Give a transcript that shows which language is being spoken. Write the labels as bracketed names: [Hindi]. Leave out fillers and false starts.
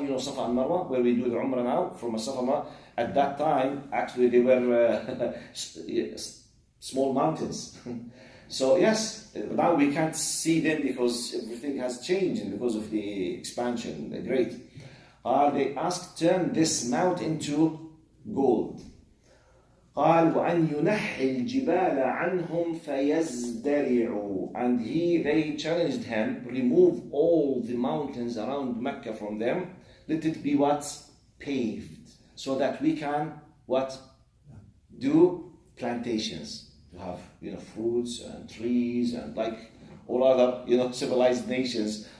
[English] You know Safa and Marwa, where we do the Umrah now, from a Safa. At that time, actually, they were small mountains. So yes, now we can't see them because everything has changed and because of the expansion, the great. They asked, turn this mount into gold. [Arabic] قال وأن ينحي الجبال عنهم فيزدرعوا. [English] And they challenged him, remove all the mountains around Mecca from them, let it be paved, so that we can do plantations. To have fruits and trees and like all other civilized nations.